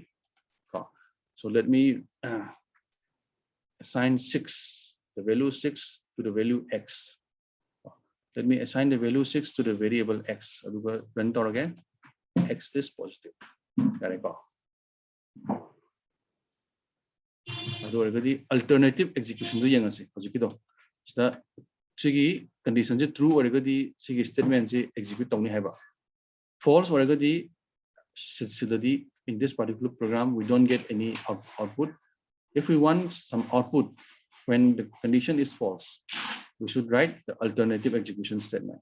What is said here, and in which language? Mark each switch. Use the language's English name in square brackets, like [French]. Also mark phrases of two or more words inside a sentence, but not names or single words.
[English] So let me assign 6, the value 6 to the value x. Let me assign the value 6 to the variable x. Run again. X is positive. There you go. Alternative execution [Manipuri] do yang ase. Hojiki sigi [English] condition true [Manipuri] or sigi [English] statement execute [Manipuri] tawni haiba. [English] False or in this particular program we don't get any output. If we want some output when the condition is false, we should write the alternative execution statement.